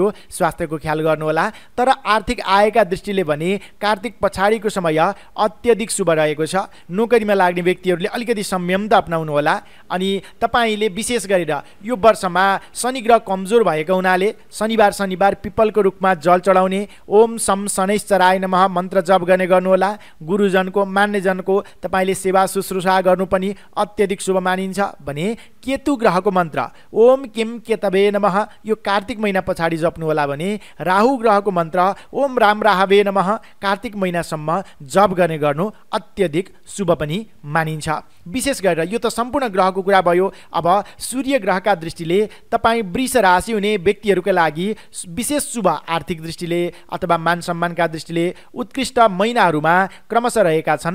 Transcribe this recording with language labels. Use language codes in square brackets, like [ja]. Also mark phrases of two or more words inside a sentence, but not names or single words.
[ne] स्वास्थ्यको ख्याल गर्नुहोला। तर आर्थिक आयका दृष्टिले भने कार्तिक पछाडिको समय अत्यधिक शुभ रहेको छ। नोकरीमा लाग्ने व्यक्तिहरूले अलिकति संयम त अपनाउनु होला। अनि तपाईँले विशेष गरेर यो वर्षमा शनि ग्रह कमजोर भएको हुनाले शनिबार पिपलको रुखमा जल चढाउने, [sa] ओम सम शनैश्चराय नमः [ne] मन्त्र जप गर्ने गर्नुहोला। गुरुजनको, मान्यजनको तपाईँले सेवा शुश्रूषा गर्नु पनि अत्यधिक शुभ मानिन्छ। भने केतु ग्रहको मन्त्र [sa] ओम किम केतवे नमः [ne] यो कार्तिक महिना पछाडि जप्नु होला। भने राहु ग्रहको मन्त्र [sa] ओम राम राहवे नमः [ne] कार्तिक महिनासम्म जप गर्ने गर्नु अत्यधिक शुभ पनि मानिन्छ। विशेष गरेर यो त सम्पूर्ण ग्रहको कुरा भयो। अब सूर्य ग्रहका दृष्टिले तपाईँ वृष राशि हुने व्यक्तिहरूका लागि विशेष शुभ आर्थिक दृष्टिले अथवा मान सम्मानका दृष्टिले उत्कृष्ट महिनाहरूमा क्रमशः रहेका छन्।